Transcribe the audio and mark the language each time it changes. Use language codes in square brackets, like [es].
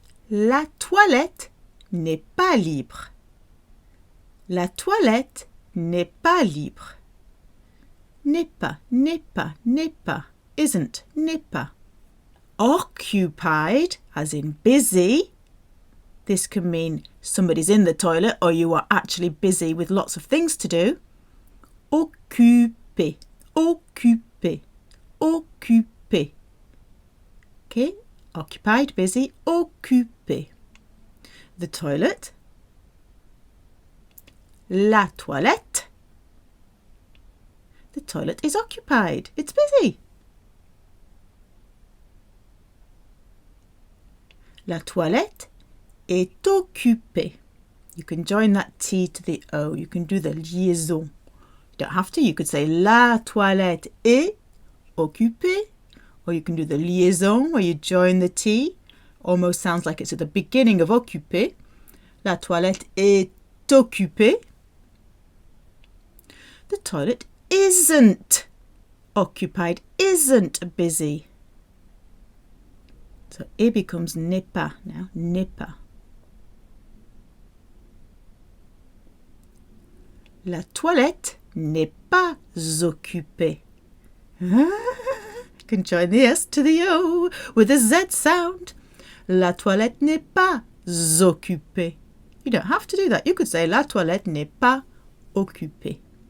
[fr] La toilette n'est pas libre. La toilette n'est pas libre. N'est pas, n'est pas, n'est pas, [en] isn't, [fr] n'est pas. [en] Occupied, as in busy. This can mean somebody's in the toilet or you are actually busy with lots of things to do. [fr] Occupé, occupé, occupé. [en] Okay, occupied, busy, occupé. The toilet. [fr] La toilette. [en] The toilet is occupied. It's busy. [fr] La toilette est occupée. [en] You can join that T to the O. You can do the liaison. You don't have to. You could say [fr] la toilette est occupée. [en] Or you can do the liaison where you join the T. Almost sounds like it's at the beginning of occupé. [fr] La toilette est occupée. [en] The toilet isn't occupied, isn't busy. So it becomes [fr] n'est pas now, n'est pas. La toilette n'est pas occupée. [en] You can join the S to the O with a Z sound. [fr] La toilette n'est pas occupée. [en] You don't have to do that. You could say [fr] la toilette n'est pas occupée.